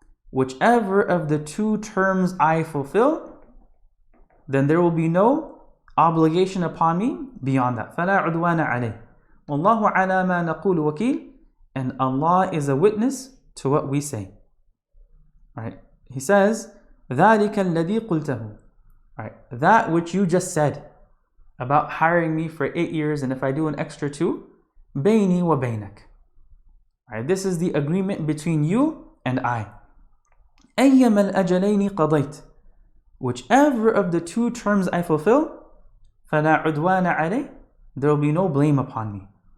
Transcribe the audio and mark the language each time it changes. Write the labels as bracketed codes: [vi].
[en] Whichever of the two terms I fulfill, then there will be no obligation upon me beyond that. [ar] فَلَا عُدْوَانَ عَلَيْهِ وَاللَّهُ عَلَى مَا نَقُولُ وَكِيلٌ. [en] And Allah is a witness to what we say. Right? He says, [ar] ذَلِكَ الَّذِي قُلْتَهُ. [en] Right? That which you just said about hiring me for 8 years, and if I do an extra 2, [ar] بَيْنِي وَبَيْنَكَ. [en] Right? This is the agreement between you and I. [ar] أَيَّمَا الْأَجَلَيْنِ قَضَيْتُ. [en] Whichever of the two terms I fulfill, [ar] فَلَا عُدْوَانَ عَلَيْهِ, [en] there will be no blame upon me.